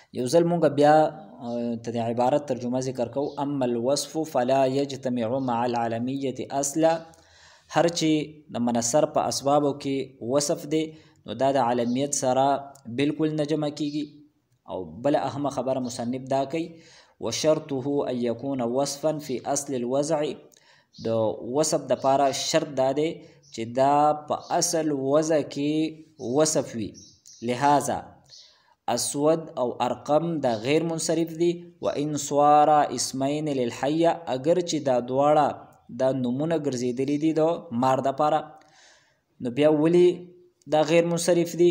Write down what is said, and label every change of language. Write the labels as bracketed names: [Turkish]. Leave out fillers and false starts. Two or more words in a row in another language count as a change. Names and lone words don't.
[Pashto] یو ځل مونږ بیا ته د عبارت ترجمه ذکر کو. [Arabic] اما الوصف فلا یجتمع مع العالمیه اصلا، [Pashto] هر چې د منصر په اسبابو کې وصف دی نو دا د عالمیت سره بالکل نه جمع کیږي. او بل اهمه خبره مصنف دا کوي [Arabic] وشرطه ان يكون وصفا في اصل الوضع، [Pashto] د وصف د پاره شرط دا دی چې دا په اصل وضع کې وصف وي. لہذا اسود او ارقم دا غیر منصرف دي. [Arabic] و ان صار اسمین للحیه، [Pashto] اگر چې دا دواړه دا نمونه ګرځېدلي دي د مار د پاره نو بیا ولی دا غیر منصرف دي؟